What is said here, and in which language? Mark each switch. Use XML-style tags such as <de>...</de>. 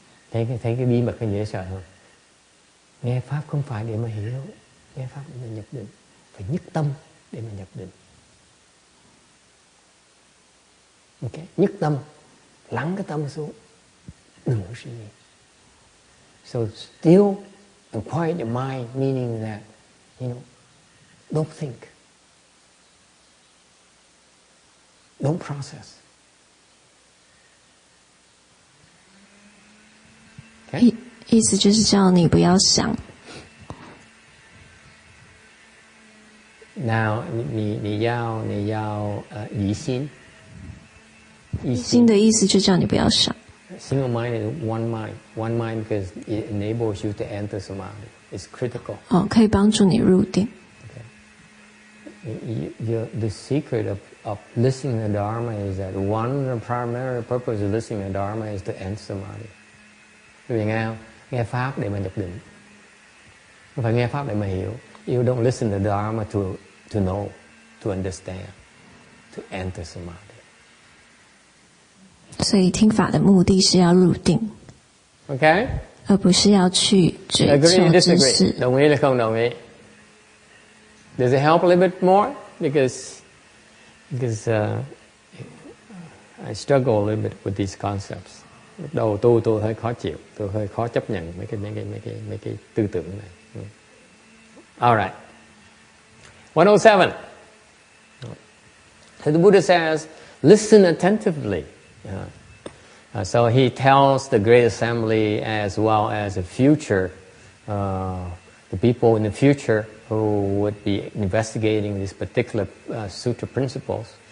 <vi>Thấy cái bí mật cái dễ sợ không? Nghe pháp không phải để mà hiểu, nghe pháp để mà nhập định, phải nhất tâm để mà nhập định. Ok, nhất tâm, lắng cái tâm xuống, đừng có suy nghĩ.</vi> <en>So still and quiet your mind, meaning that, don't think, don't process. Okay?</en> <zh>意思就是叫你不要想。 Now, 你要疑心。疑心的意思就叫你不要想。</zh> <en>Single mind is one mind because it enables you to enter samadhi. It's critical.</en> <zh>可以帮助你入定。</zh> <en>Okay. The secret of listening to Dharma is that the primary purpose of listening to Dharma is to enter samadhi.</en> <vi>Vì nghe không? Nghe pháp để mà nhập định, không phải nghe pháp để mà hiểu.</vi> <en>You don't listen to Dharma to know, to understand, to enter samadhi.</en> <zh>所以听法的目的是要入定，</zh> <en>Okay?</en> <zh>而不是要去追</zh> <en>Agree</en> <zh>求</zh> <en>or</en> <zh>知</zh> <en>disagree?</en> <zh>识。</zh> <vi>Đồng ý hay không đồng ý?</vi> <en>Does it help a little bit more? Because I struggle a little bit with these concepts.</en> <vi>Lúc đầu tôi hơi khó chịu, tôi hơi khó chấp nhận mấy cái tư tưởng này.</vi> <en>All right. 107. So the Buddha says, listen attentively. So he tells the Great Assembly as well as the future, the people in the future who would be investigating these particular sutra principles.</en>